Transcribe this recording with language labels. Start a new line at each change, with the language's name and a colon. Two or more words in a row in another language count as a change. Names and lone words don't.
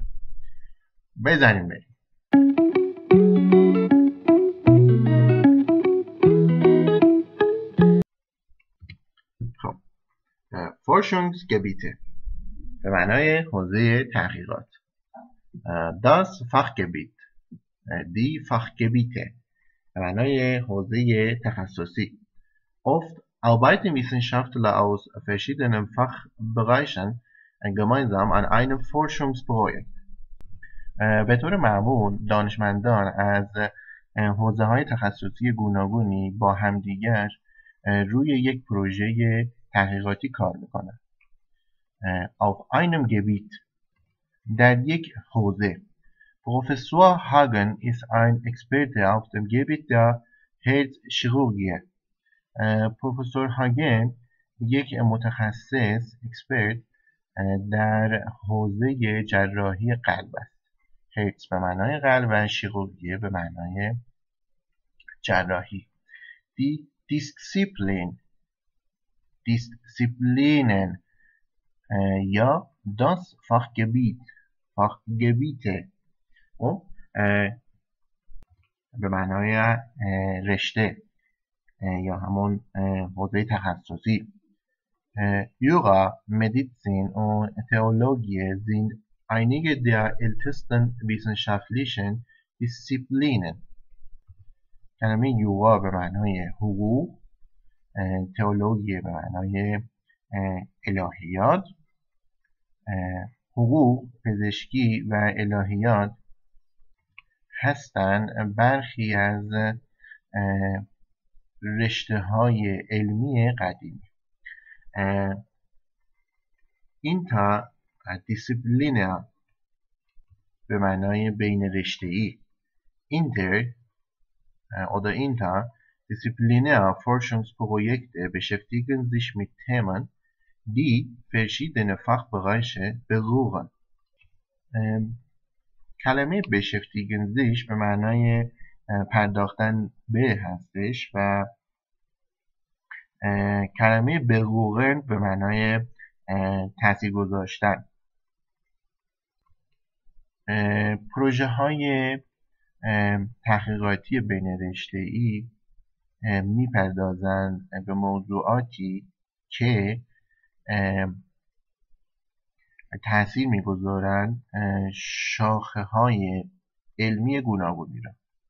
Persian: بزنیم بریم. خب Forschungsgebiete به معنای حوزه تحقیقات.
German: Das Fachgebiet Die Fachgebiete
Persian: به معنای حوزه تخصصی.
German: Oft arbeiten Wissenschaftler aus verschiedenen Fachbereichen gemeinsam an einem Forschungsprojekt.
Persian: به طور معمول دانشمندان از حوزه‌های تخصصی گوناگونی با همدیگر روی یک پروژه تحقیقاتی کار میکنند.
German: Auf einem Gebiet
Persian: در یک حوزه.
German: Professor Hagen ist ein Experte auf dem Gebiet der Herzchirurgie.
Persian: پروفسور هاگن یک متخصص اکسپرت در حوزه جراحی قلب است. هرتز به معنای قلب و شیروورگیه به معنای جراحی. Disziplinen یا
German: das Fachgebiete
Persian: به معنای رشته یا همون حوزه تخصصی.
German: Jura, Medizin und Theologie sind einige der ältesten wissenschaftlichen Disziplinen.
Persian: کلمه یوگا به معنای حقوق، تئولوژی به معنای الهیات. حقوق، پزشکی و الهیات هستند برخی از رشته‌های علمی قدیمی.
German: Inter disziplinär
Persian: به معنای بین رشته‌ای.
German: Inter oder Inter disziplinäre Forschungsprojekte beschäftigen sich mit Themen, die verschiedene Fachbereiche berühren.
Persian: کلمه
German: beschäftigen sich
Persian: به معنای پرداختن به هستش و کلمه berühren به معنای تاثیر گذاشتن. پروژه های تحقیقاتی بین رشته‌ای میپردازند به موضوعاتی که تاثیر میگذارند شاخه های علمی گوناگونی را.